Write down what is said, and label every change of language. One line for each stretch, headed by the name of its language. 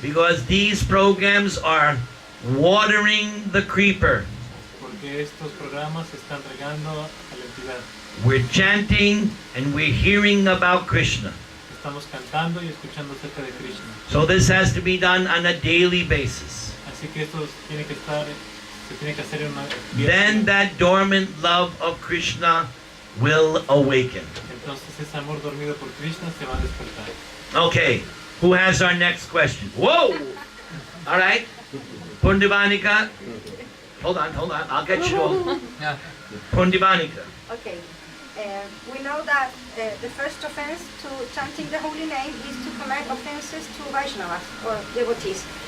English: because these programs are watering the creeper.
Spanish: porque estos programas están regando a la entidad.
English: We're chanting and we're hearing about Krishna.
Spanish: Estamos cantando y escuchando acerca de Krishna.
English: So this has to be done on a daily basis.
Spanish: Así que esto tiene que estar, se tiene que hacer en una
English: Then that dormant love of Krishna will awaken.
Spanish: Entonces ese amor dormido por Krishna se va a despertar.
English: Okay, who has our next question? Whoa! All right, Pundibanika. Hold on, I'll get you all. Pundibanika. Okay. We know that the first offense to chanting the holy name is to commit offenses to Vaishnavas or devotees.